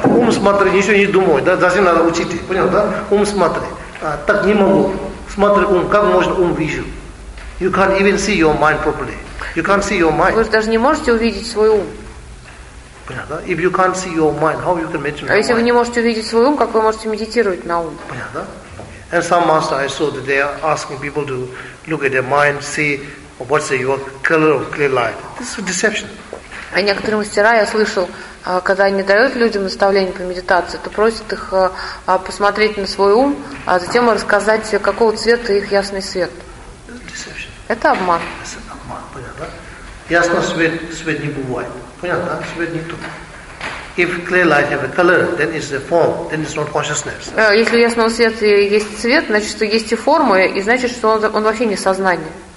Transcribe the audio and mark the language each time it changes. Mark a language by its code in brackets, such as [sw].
[ru] Ум смотри, ничего не думай, да? Зачем надо учить? Понял, да? Ум смотри. Так не могу. Смотри ум. Как можно ум вижу? [en] You can't even see your mind properly. You can't see your mind. [ru] Вы же даже не можете увидеть свой ум. [en] If you can't see your mind, how you can meditate? [ru] А если вы не можете увидеть свой ум, как вы можете медитировать на ум? Понятно. [en] And some master I saw that they are asking people to look at their mind, see what's your color of clear light. This is a deception. [ru] А некоторые мастера я слышал, когда они дают людям наставление по медитации, то просят их посмотреть на свой ум, а затем рассказать, какого цвета их ясный свет. Это обман. Это обман, понятно? Ясно, свет не бывает. Понятно? Свет не тут. [en] If clear light have a color, then it's a form, then it's not consciousness. [ru] Если у ясного света есть цвет, значит, что есть и форма, и значит, что он вообще не сознание.